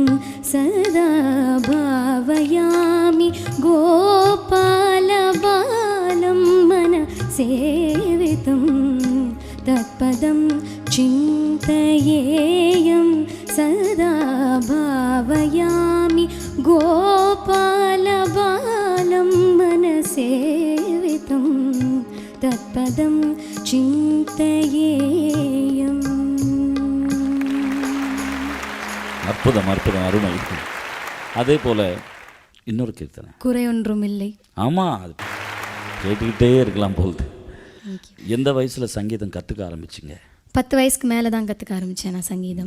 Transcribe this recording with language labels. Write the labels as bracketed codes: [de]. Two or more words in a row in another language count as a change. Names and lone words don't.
[sa] सदा भावयामि गोपालबालं मनसेवितं तत्पदं चिन्तयेयं. सदा भावयामि गोपालबालं मनसेवितं तत्पदं चिन्तयेयम्. [ta] அற்புதம், அற்புதம், அருமை. அதே போல் இன்னொரு கீர்த்தனை, குறை ஒன்றும் இல்லை. ஆமாம், அது கேட்டுக்கிட்டே இருக்கலாம் போகுது. எந்த வயசில் சங்கீதம் கற்றுக்க ஆரம்பிச்சிங்க? 10 வயசுக்கு மேலே தான் கற்றுக்க ஆரம்பித்தேன் நான் சங்கீதம்.